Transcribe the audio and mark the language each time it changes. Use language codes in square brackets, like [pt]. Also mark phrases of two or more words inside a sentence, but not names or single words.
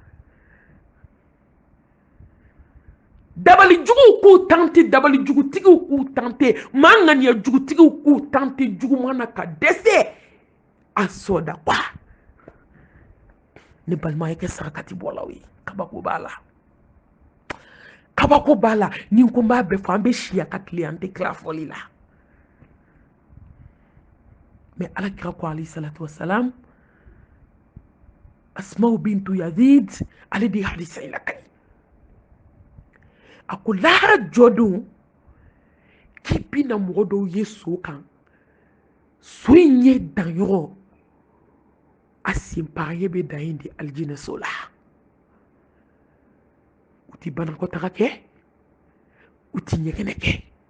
[bm] dabalijuguw k'u tante dabalijugutigiw k'u tante maa ŋaniya jugutigiw k'u tante juguman na ka dɛsɛ a sɔda kwa ne balima ye kɛ sarakati bɔlaw ye kabako b'a la kabako b'a la ni n ko n b'a bɛɛ fɔ an bɛ si a ka tile an tɛ tila fɔli la mais alakira ko [ar] عليه الصلاة والسلام [bm] Asma'u bintu Yazid ale de ye hadisa in lakali a ko lahara jɔdon k'i bɛna mɔgɔ dɔw ye so kan so in ye danyɔrɔ a senpagayɛ bɛ dan yen de alijinɛso la u ti banakɔtaga kɛ u ti ɲɛgɛnɛ kɛ